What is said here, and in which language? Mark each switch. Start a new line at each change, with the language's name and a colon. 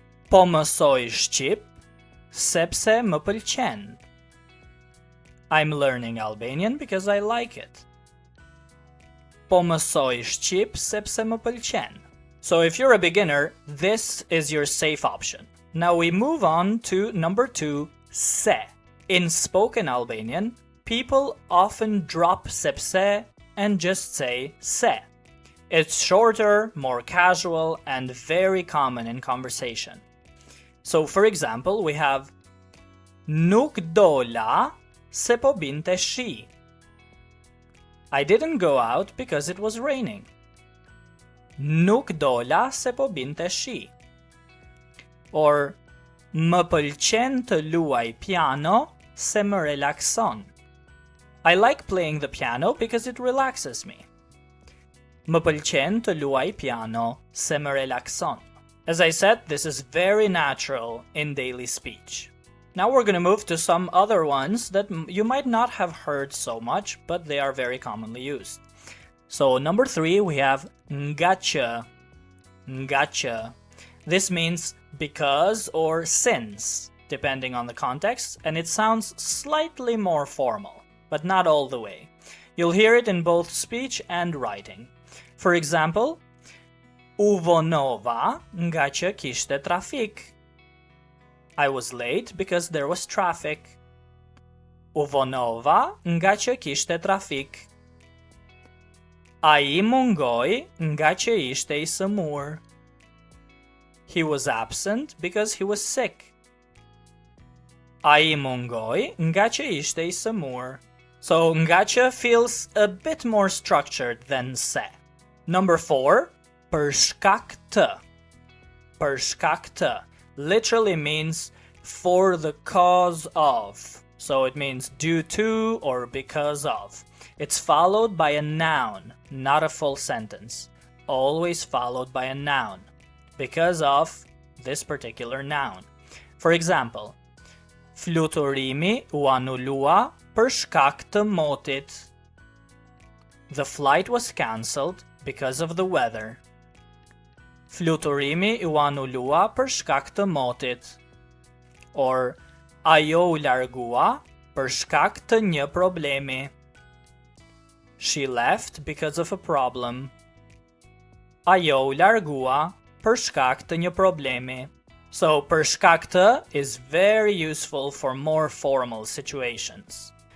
Albanian: Po mësoj shqip sepse më pëlqen.
English: I'm learning Albanian because I like it.
Albanian: Po mësoj shqip sepse më pëlqen.
English: So if you're a beginner, this is your safe option. Now we move on to number 2, se. In spoken Albanian, people often drop sepse and just say se. It's shorter, more casual, and very common in conversation. So for example, we have
Albanian: nuk dola se po binte shi.
English: I didn't go out because it was raining.
Albanian: Nuk dola se po binte shi. Or më pëlqen të luaj piano se më relakson.
English: I like playing the piano because it relaxes me.
Albanian: Më pëlqen të luaj piano se më relakson.
English: As I said, this is very natural in daily speech. Now we're going to move to some other ones that you might not have heard so much, but they are very commonly used. So number 3, we have ngacha. Ngacha. This means because or since, depending on the context, and it sounds slightly more formal, but not all the way. You'll hear it in both speech and writing.
Albanian: For example, u vonova nga që kishte trafik.
English: I was late because there was traffic.
Albanian: U vonova nga që kishte trafik. Ai mungoi nga që ishte I sëmur.
English: He was absent because he was sick.
Albanian: Ai mungoi nga që ishte I sëmur.
English: So nga që feels a bit more structured than se. Number 4, për shkak të. Për shkak të literally means for the cause of. So it means due to or because of. It's followed by a noun, not a full sentence. Always followed by a noun. Because of this particular noun.
Albanian: For example, fluturimi u anulua për shkak të motit.
English: The flight was cancelled because of the weather.
Albanian: Fluturimi u anulua për shkak të motit. Or ajo u largua për shkak të një problemi.
English: She left because of a problem.
Albanian: Ajo u largua për shkak të një problemi.
English: So për shkak të is very useful for more formal situations.